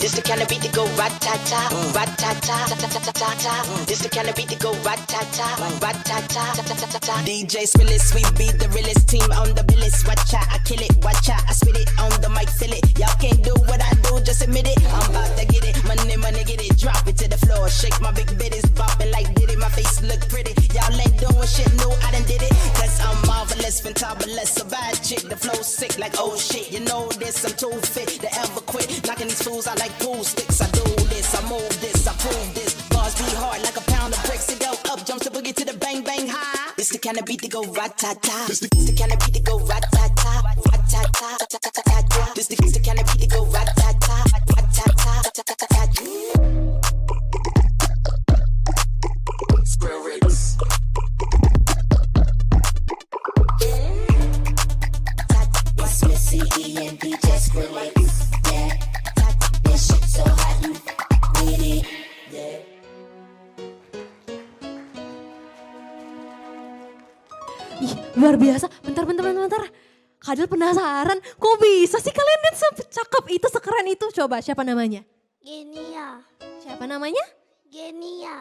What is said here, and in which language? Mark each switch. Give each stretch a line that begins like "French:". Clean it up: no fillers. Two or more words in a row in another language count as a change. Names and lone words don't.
English: kind of beat to go rat-ta-ta, rat-ta-ta, ta-ta-ta-ta-ta. This the kind of beat to go rat-ta-ta, rat-ta-ta, ta-ta-ta-ta. DJ Spillis, we be the realest team on the billis. Watch out, I kill it, watch out, I spit it on the mic, feel it. Y'all can't do what I do, just admit it. I'm about to get it, money, money, get it, drop it to the floor. Shake my big bitties, bopping like Diddy, my face look pretty. Y'all ain't doing shit new, I done did it. Cause I'm marvelous, fantabulous, a bad chick. The flow sick like oh shit, you know this, I'm too fit to ever quit. Knocking these fools out like pool sticks. I do this, I move this, I prove this. Bars be hard like a pound of bricks. It go up, jumps the boogie to the bang bang high. It's the kind of beat to go rat-ta-ta. It's the kind of beat to go rat-ta-ta, rat-ta-ta, ta-ta-ta-ta. This the kind of beat to go rat-ta-ta, rat-ta-ta, ta-ta-ta-ta. Square Ricks. It's Missy E and DJ Skrillex. Yeah, this shit so hot, you with it. Yeah.
Indonesian: Ih, luar biasa. Bentar. Kadel penasaran, kok bisa sih kalian dance secakep itu, sekeren itu? Coba, siapa namanya? Genia. Siapa namanya? Genia.